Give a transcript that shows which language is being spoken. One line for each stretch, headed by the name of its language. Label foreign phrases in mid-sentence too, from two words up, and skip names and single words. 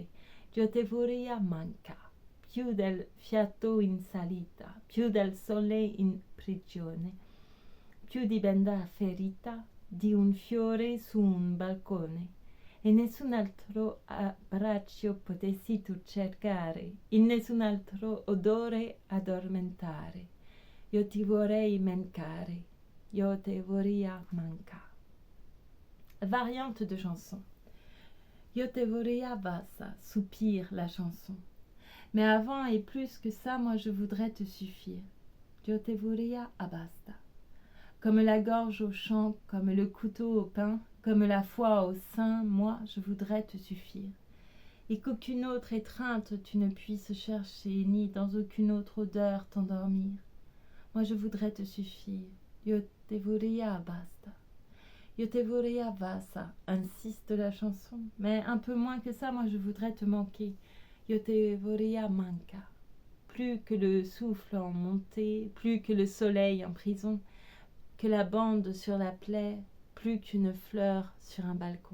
Italian: Io te vorrei manca, più del fiato in salita, più del sole in prigione, più di benda ferita, di un fiore su un balcone. E nessun altro abbraccio potessi tu cercare, in nessun altro odore addormentare. Io ti vorrei mancare, io te vorrei manca.
French: Variante de chanson.
Italian: Io te vorrei basta,
French: soupire la chanson. Mais avant et plus que ça, moi je voudrais te suffire.
Italian: Io te vorrei basta.
French: Comme la gorge au champ, comme le couteau au pain, Comme la foi au sein, moi, je voudrais te suffire. Et qu'aucune autre étreinte tu ne puisses chercher, ni dans aucune autre odeur t'endormir. Moi, je voudrais te suffire.
Italian: Yo te voudria basta. Yo te voudria basta,
French: insiste la chanson. Mais un peu moins que ça, moi, je voudrais te manquer.
Italian: Yo te voudria manca.
French: Plus que le souffle en montée, plus que le soleil en prison, que la bande sur la plaie, plus qu'une fleur sur un balcon.